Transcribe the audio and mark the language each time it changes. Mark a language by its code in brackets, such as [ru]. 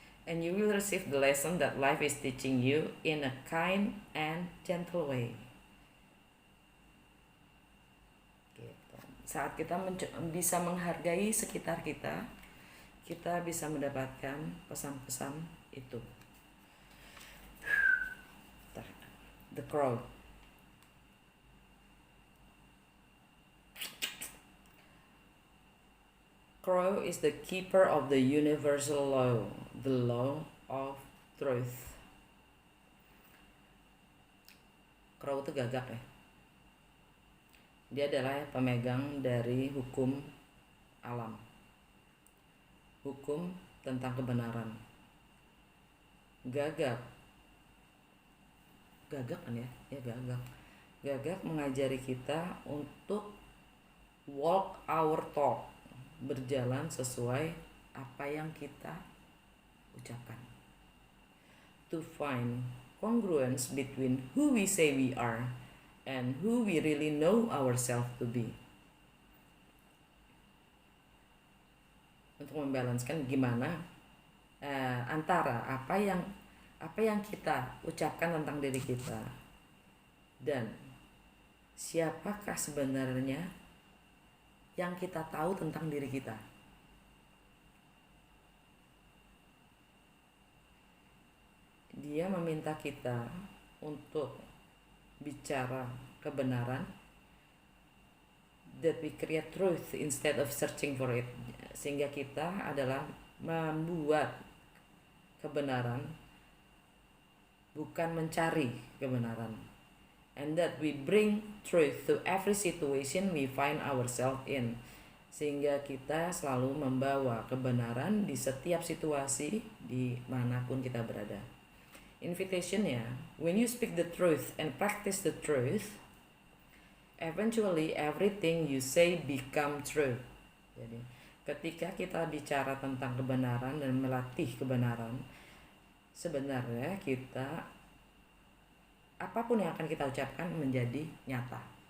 [en] And you will receive the lesson that life is teaching you in a kind and gentle way. [id] Gitu. Saat kita bisa menghargai sekitar kita, kita bisa mendapatkan pesan-pesan itu. [en] The Crow. Crow is the keeper of the universal law, the law of truth. [id] Crow itu gagak ya. Dia adalah pemegang dari hukum alam, hukum tentang kebenaran. Gagak kan ya? Ya gagak. Gagak mengajari kita untuk [en] walk our talk, [id] berjalan sesuai apa yang kita ucapkan. [en] To find congruence between who we say we are and who we really know ourselves to be. [id] Untuk membalanskan gimana antara apa yang kita ucapkan tentang diri kita dan siapakah sebenarnya yang kita tahu tentang diri kita. Dia meminta kita untuk bicara kebenaran, [en] that we create truth instead of searching for it, [id] sehingga kita adalah membuat kebenaran, bukan mencari kebenaran. [en] And that we bring truth to every situation we find ourselves in, [id] sehingga kita selalu membawa kebenaran di setiap situasi dimanapun kita berada. [en] Invitation-nya, when you speak the truth and practice the truth, eventually everything you say become true. [id] Jadi ketika kita bicara tentang kebenaran dan melatih kebenaran, sebenarnya kita apapun yang akan kita ucapkan menjadi nyata.